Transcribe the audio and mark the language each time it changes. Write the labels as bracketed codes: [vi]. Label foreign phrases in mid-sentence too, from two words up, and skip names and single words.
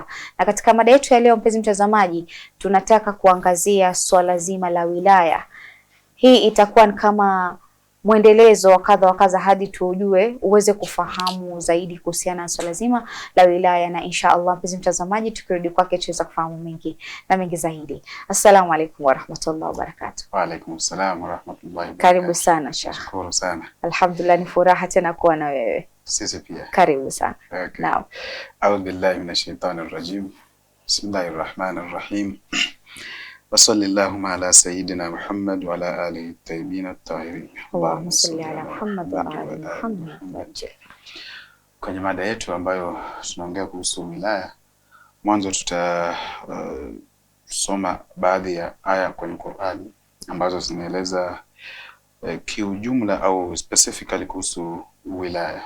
[sw] Na katika mada yetu ya leo, mpenzi mtazamaji, tunataka kuangazia swala zima la wilaya. Hii itakuwa ni kama mwendelezo wa kadha wa kadha hadi tujue uweze kufahamu zaidi kuhusiana na swala zima la wilaya, na [ar] إن شاء الله [sw] mpenzi mtazamaji, tukirudi kwake tuweza kufahamu mengi na mengi zaidi. [ar] السلام عليكم ورحمة الله وبركاته. وعليكم السلام ورحمة الله وبركاته. [sw] Karibu sana Sheikh. Shukuru sana. Alhamdulillah, ni furaha tena kuwa na wewe. Sisi pia. Karibu sana. [en] Okay. [sw] Naam. [ar] أعوذ بالله من الشيطان الرجيم. بسم الله الرحمن الرحيم. وصلى الله على سيدنا محمد وعلى آله الطيبين الطاهرين. اللهم صل على محمد وآل محمد. [sw] Kwenye mada yetu ambayo tunaongea kuhusu wilaya, mwanzo tutasoma baadhi ya aya kwenye Qur'ani ambazo zinaeleza kiujumla au specifically kuhusu wilaya.